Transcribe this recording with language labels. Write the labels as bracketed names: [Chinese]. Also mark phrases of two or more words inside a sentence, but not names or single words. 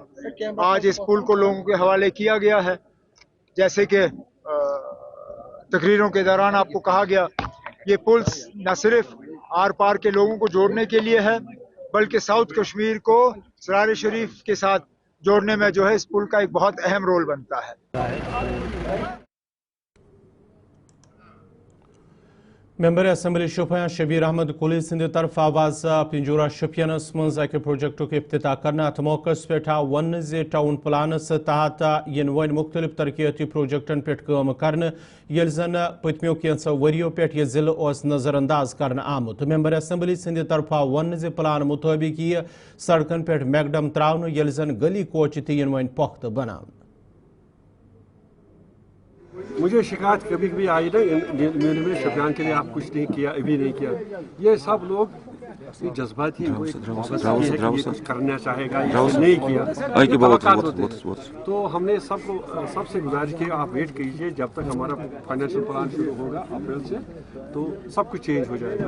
[Urdu] آج اس پل کو لوگوں کے حوالے کیا گیا ہے۔ جیسے کہ تقریروں کے دوران آپ کو کہا گیا، یہ پل نہ صرف آر پار کے لوگوں کو جوڑنے کے لیے ہے، بلکہ ساؤتھ کشمیر کو سرار شریف کے ساتھ جوڑنے میں جو ہے اس پل کا ایک بہت اہم رول بنتا ہے. [Kashmiri] मेंबर असम्बली शोपियां शबीर अहमद कुली सिंध तरफ आवाज पिंजूरा शोपियानस मज अक प्रोजेक्टों के इफ्तिताह करना। अत मौकस पे वन जे टाउन प्लानस तहत इन वन मुख्तलिफ तरक्याती प्रोजेक्टन पे काम कर ये जन पतमो कैंसो वरियो पे यह जिले नजरअंदाज कर आमुत। मेंबर असम्बली सिंध तरफ वन जे प्लान मुताबिक यह सड़कन पे मैकडम त्रावन ये जन गली कोच तीन वन पुख्त बना। [Urdu] مجھے شکایت کبھی کبھی آئی نا، میں نے شوپیان کے لیے آپ کچھ نہیں کیا، ابھی نہیں کیا. یہ سب لوگ جذباتی ہے، کچھ کرنا چاہے گا، یہ نہیں کیا تو ہم نے سب سے گزارش کی آپ ویٹ کیجیے جب تک ہمارا [English] financial plan [Urdu] شروع ہوگا اپریل سے، تو سب کچھ چینج ہو جائے گا.